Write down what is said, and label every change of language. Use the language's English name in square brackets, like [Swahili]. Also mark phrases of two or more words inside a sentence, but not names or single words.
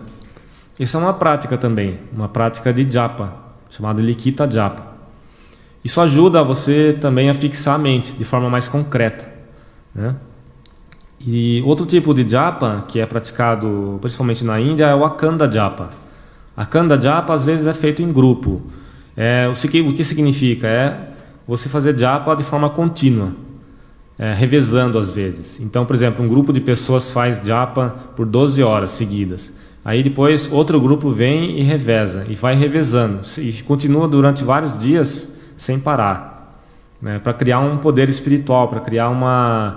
[Portuguese] Isso é uma prática também, uma prática de japa, chamada likita japa. Isso ajuda você também a fixar a mente de forma mais concreta, né? E outro tipo de japa que é praticado principalmente na Índia é o akanda japa. Akanda japa às vezes é feito em grupo. O que significa? É você fazer japa de forma contínua, revezando às vezes. Então, por exemplo, um grupo de pessoas faz japa por 12 horas seguidas. Aí depois outro grupo vem e reveza, e vai revezando, e continua durante vários dias sem parar, né, para criar um poder espiritual, para criar uma...